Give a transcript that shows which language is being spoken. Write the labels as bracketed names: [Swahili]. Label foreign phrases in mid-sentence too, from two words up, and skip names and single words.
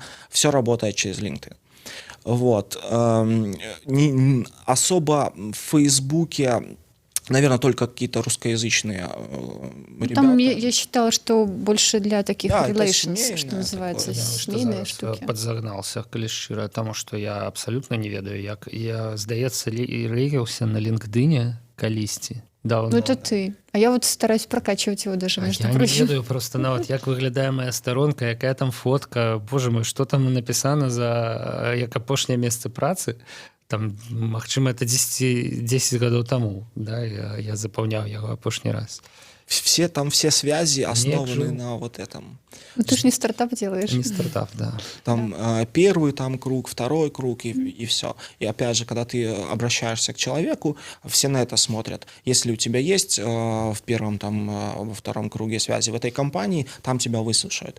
[Russian] Все работает через LinkedIn. Вот. Особо в Фейсбуке Наверное, только какие-то русскоязычные ребята. Там я считала, что больше для таких Да, это relations, семейное что называется, такое, да. семейные штуки. [Belarusian] Подзагнался, калі шчыра, таму што я абсалютна не ведаю, як я, здаецца, рэгіўся на LinkedIn калісьці. Давно. [Russian] Ну, это ты. А я вот стараюсь прокачивать его даже, между я прочим. [Belarusian] не ведаю просто нават, як выглядае моя старонка, якая там фотка. Боже мой, што там напісана за як апошняе месца працы. Там, магчыма, это 10 гадоў таму, да, я запаўняў яго апошні раз. [Russian] Все связи основаны жил. на вот этом. Ну, ты же не стартап делаешь. Не стартап, да. Там первый там круг, второй круг и все. И опять же, когда ты обращаешься к человеку, все на это смотрят. Если у тебя есть в первом, там, во втором круге связи в этой компании, там тебя выслушают.